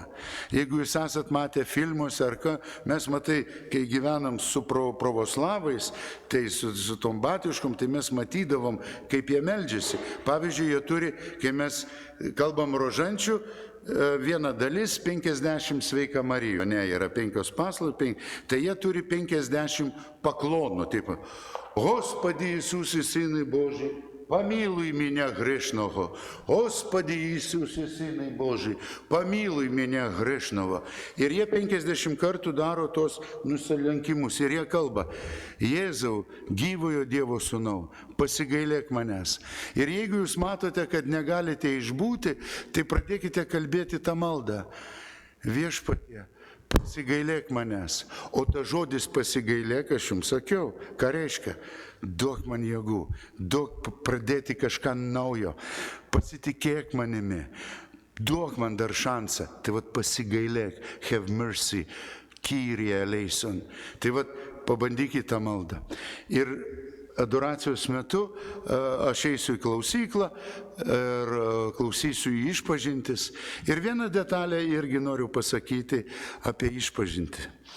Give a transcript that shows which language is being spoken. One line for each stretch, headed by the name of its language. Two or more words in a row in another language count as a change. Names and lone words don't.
Lithuanian: Jeigu jūs esat matę filmuose ar ką, mes matai, kai gyvenam su pravoslavais, tai su tom batiškom, tai mes matydavom, kaip jie meldžiasi. Pavyzdžiui, jie turi, kai mes kalbam rožančių, viena dalis 50 sveika Marijo, ne, yra 5 paslapos, tai jie turi 50 paklonų, taip,
Russian: Господи Иисусе, Сыне Божий, помилуй меня грешного. Господи Иисусе, Сыне Божий, помилуй меня грешного.
Lithuanian: Ir jie 50 kartų daro tos nusilenkimus. Ir jie kalba, Jėzau, gyvojo Dievo sūnau, pasigailėk manęs. Ir jeigu jūs matote, kad negalite išbūti, tai pradėkite kalbėti tą maldą. Viešpatie, pasigailėk manęs. O ta žodis pasigailėk, aš jums sakiau, ką reiškia? Duok man jėgų, duok pradėti kažką naujo, pasitikėk manimi, duok man dar šansą. Tai pasigailėk,
English: have mercy,
Greek: Κύριε ελέησον.
Lithuanian: Tai pabandykite tą maldą. Ir adoracijos metu aš eisiu į klausyklą ir klausysiu į išpažintis. Ir vieną detalę irgi noriu pasakyti apie išpažintį.